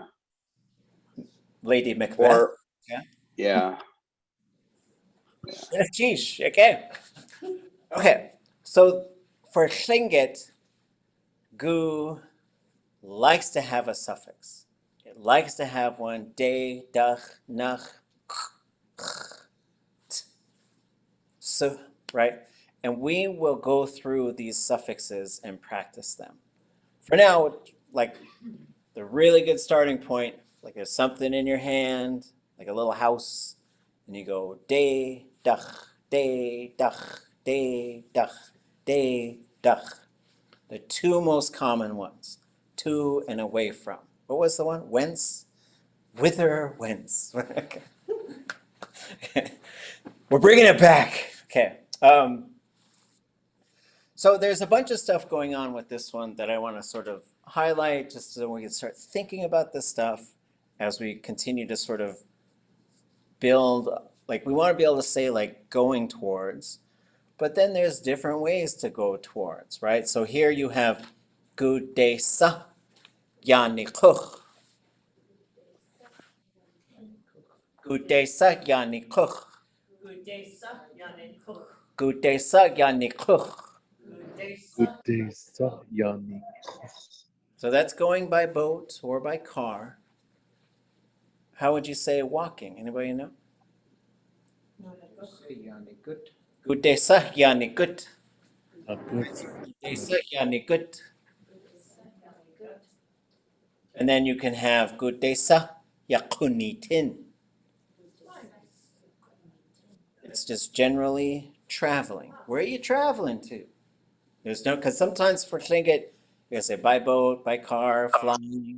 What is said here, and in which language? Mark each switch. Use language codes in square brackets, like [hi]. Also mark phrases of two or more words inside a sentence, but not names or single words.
[en] Lady Macbeth. Or, yeah. Yeah. Geesh, okay. Okay, so for Tlingit, gu likes to have a suffix. It likes to have one, [tli] de, dach, nach, [en] t, so, right? And we will go through these suffixes and practice them. For now, like the really good starting point, like there's something in your hand, like a little house, and you go [tli] de, dach, de, dach, de, dach, de, dach. [en] The two most common ones, to and away from. What was the one? Whence? Whither, whence. Okay. We're bringing it back. Okay. So there's a bunch of stuff going on with this one that I want to sort of highlight just so we can start thinking about this stuff as we continue to sort of build, like we want to be able to say like going towards, but then there's different ways to go towards, right? So here you have [tli] gudesa yanikuch. Gudesa yanikuch. Gudesa yanikuch. Gudesa yani. [en] So that's going by boat or by car. How would you say walking? Anybody know? [tli] Gudesa yanikut. Gudesa yanikut. [en] And then you can have [tli] gudesa yakunitin. [en] It's just generally traveling. Where are you traveling to? There's no, because sometimes for Tlingit, you gotta say by boat, by car, flying.